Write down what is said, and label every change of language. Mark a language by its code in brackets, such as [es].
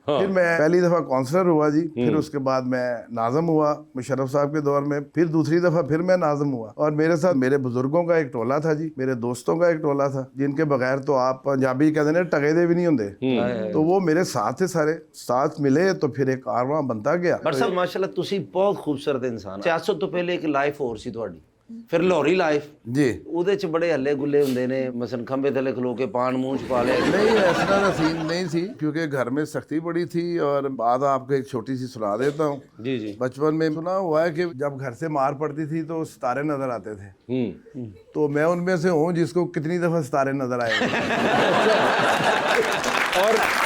[hi] फिर मैं पहली दफा काउंसलर हुआ जी, फिर उसके बाद मैं नाज़म हुआ मुशर्रफ साहब के दौर में, फिर दूसरी दफा फिर मैं नाज़म हुआ। और मेरे साथ मेरे बुजुर्गों का एक टोला था जी, मेरे दोस्तों का एक टोला था, जिनके बगैर तो आप पंजाबी कहते हैं टगेदे भी नहीं होंगे। तो वो मेरे साथ थे, सारे साथ मिले तो फिर एक कारवां बनता गया। [pa] भट्ट साहब माशाल्लाह ਤੁਸੀਂ ਬਹੁਤ ਖੂਬਸੂਰਤ ਇਨਸਾਨ। ਸਿਆਸਤ ਤੋਂ ਪਹਿਲੇ ਇੱਕ ਲਾਈਫ ਹੋਰ ਸੀ ਤੁਹਾਡੀ, ਫਿਰ ਲਾਹੌਰੀ ਲਾਈਫ [hi] जी। [pa] ਉਹਦੇ ਚ ਬੜੇ ਹੱਲੇ ਗੁੱਲੇ ਹੁੰਦੇ ਨੇ, ਮਸਨ ਖੰਬੇ ਥੱਲੇ ਖਲੋ ਕੇ ਪਾਨ ਮੂੰਹ ਚ ਪਾ ਲਿਆ। [hi] नहीं, ऐसा का सीन नहीं थी, क्योंकि घर में सख्ती बड़ी थी। और बात आपको एक छोटी सी सुना देता हूँ। जी जी। बचपन में सुना हुआ है कि जब घर से मार पड़ती थी तो सितारे नजर आते थे। तो मैं उनमें से हूँ जिसको कितनी दफा सितारे नजर आए। और